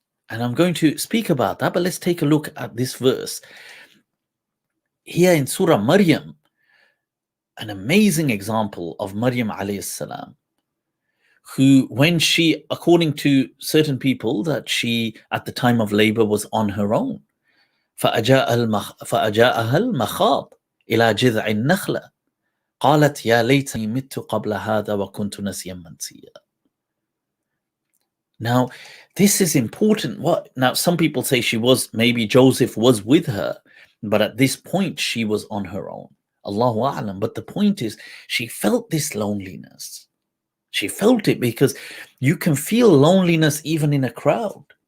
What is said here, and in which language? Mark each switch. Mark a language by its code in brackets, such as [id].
[en] And I'm going to speak about that, but let's take a look at this verse. Here in Surah Maryam, an amazing example of Maryam alayhi salam, who, when she, according to certain people, that she, at the time of labor, was on her own. [ar] فَأَجَاءَهَا الْمَخَاض إِلَى جِذْعِ النَّخْلَةِ قالت يا ليتني مت قبل هذا وكنت نسيا منسيا. [en] Now, this is important. Now, some people say maybe Joseph was with her, but at this point she was on her own. Allahu A'lam. But the point is, she felt this loneliness. She felt it, because you can feel loneliness even in a crowd.